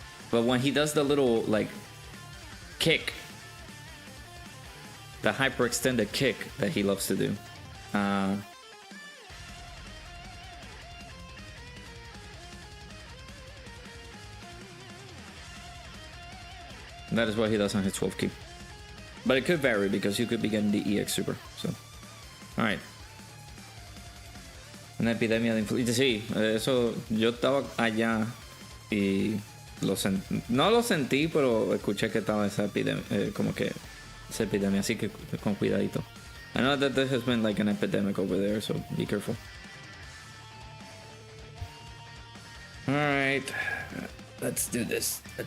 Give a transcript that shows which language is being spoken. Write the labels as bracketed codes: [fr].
[en] But when he does the little, like, kick, the hyperextended kick that he loves to do, that is what he does on his 12 key. But it could vary because you could be getting the EX super. So, alright. [es] Una epidemia de influenza. Sí, eso yo estaba allá y no lo sentí, pero escuché que estaba esa epidemia, como que esa epidemia, así que con cuidadito. [en] I know that there has been like an epidemic over there, so be careful. All right, let's do this.